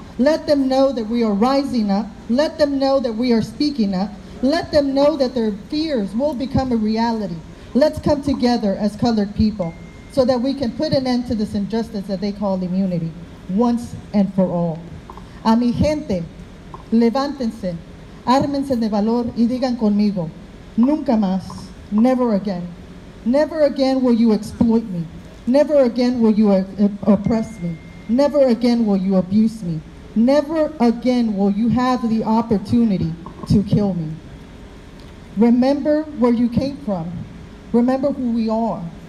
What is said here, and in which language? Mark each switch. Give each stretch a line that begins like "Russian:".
English: Let them know that we are rising up. Let them know that we are speaking up. Let them know that their fears will become a reality. Let's come together as colored people so that we can put an end to this injustice that they call immunity, once and for all.
Spanish: A mi gente, levántense, ármense de valor y digan conmigo, nunca más,
English: never again. Never again will you exploit me. Never again will you oppress me. Never again will you abuse me. Never again will you have the opportunity to kill me. Remember where you came from. Remember who we are.